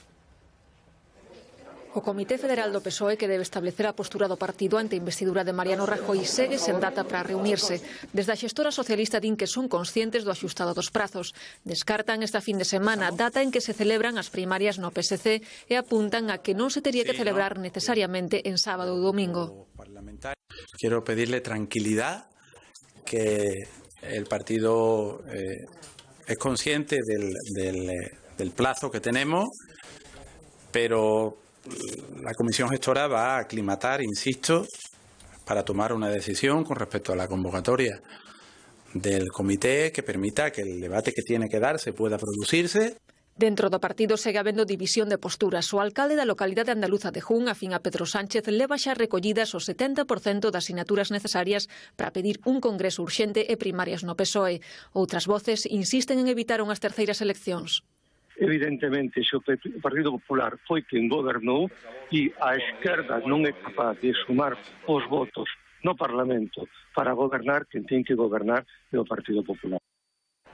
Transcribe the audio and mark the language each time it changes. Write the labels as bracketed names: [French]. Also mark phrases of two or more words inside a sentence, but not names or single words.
[Galician] O Comité Federal do PSOE, que debe establecer a postura do partido ante a investidura de Mariano Rajoy, segue sen data para reunirse. Desde a xestora socialista din que son conscientes do axustado dos prazos. Descartan esta fin de semana, data en que se celebran as primarias no PSC, e apuntan a que non se tería que celebrar necesariamente en sábado ou domingo. [Spanish] Quiero pedirle tranquilidad, que el partido es consciente del plazo que tenemos, pero la comisión gestora va a aclimatar, insisto, para tomar una decisión con respecto a la convocatoria del comité que permita que el debate que tiene que darse pueda producirse. [Galician] Dentro do partido segue habendo división de posturas. O alcalde da localidade andaluza de Jun, afín a Pedro Sánchez, leva xa recollidas o 70% das sinaturas necesarias para pedir un congreso urxente e primarias no PSOE. Outras voces insisten en evitar unhas terceiras eleccións. Evidentemente, se o Partido Popular foi quen gobernou e a esquerda non é capaz de sumar os votos no Parlamento para gobernar, quen ten que gobernar é o Partido Popular.